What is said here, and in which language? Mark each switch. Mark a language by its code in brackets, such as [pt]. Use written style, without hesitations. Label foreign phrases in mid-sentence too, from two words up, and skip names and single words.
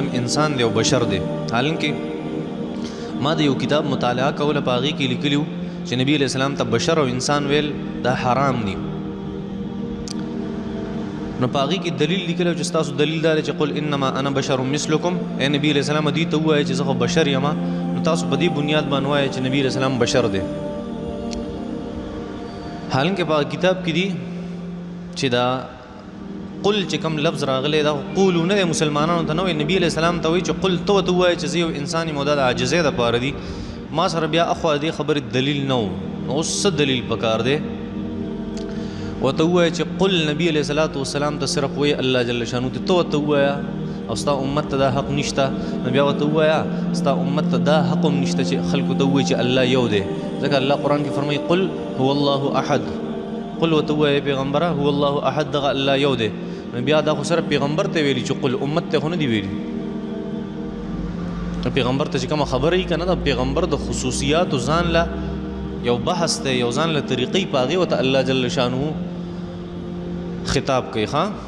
[ps] انسان دی او بشر دی حالانکه ما د یو کتاب مطالعه کوله په هغې کې لیکلي و چې نبی [ar] علیہ السلام [ps] ته بشر او انسان ویل دا حرام دي نو په هغې کې دلیل لیکلی چې ستاسو دلیل دا دی چې [ar] قل انما انا بشر مثلکم [ps] ای نبی [ar] علیہ السلام [ps] دوی ته ووایه چې زه خو بشر یمه نو تاسو په دې بنیاد باندې وایئ چې نبی علیہ السلام بشر دی حالانکه په کتاب کې دي چې دا قل چې کوم لفظ راغلی دا قولو نه دی مسلمانانو ته نه وایي نبي [ar] علیه السلام [ps] ته وایي چې قل ته ورته ووایه چې زه یو انسان یم او دا د عاجزۍ دپاره دي ما سره بیا اخوا دې خبرې دلیل نه و اوس څه دلیل پکار دی ورته ووایه چې قل نبی [ar] علیه صلات وسلام [ps] ته صرف وایي الله [ar] جل شانو [ps] ته ورته ووایه او ستا امت ته دا حق نشته نو بیا ورته ووایه ستا امت ته دا حق هم نشته چې خلکو ته ووایي چې الله یو دی ځکه الله قرآن کې فرمایي [ar] قل هو الله احد [ps] قل ورته ووایه پیغمبره [ar] هو الله احد [ps] دغه الله یو دی نو بیا دا خو صرف پیغمبر ته ویلي چې قل امت ته خو نه دی ویلي پیغمبر ته چې کومه خبره یې که نه د پیغمبر د خصوصیاتو ځان له یو بحث دی یو ځان له طریقې په هغې ورته الله [ar] جل شانه [ps] خطاب کوي ښه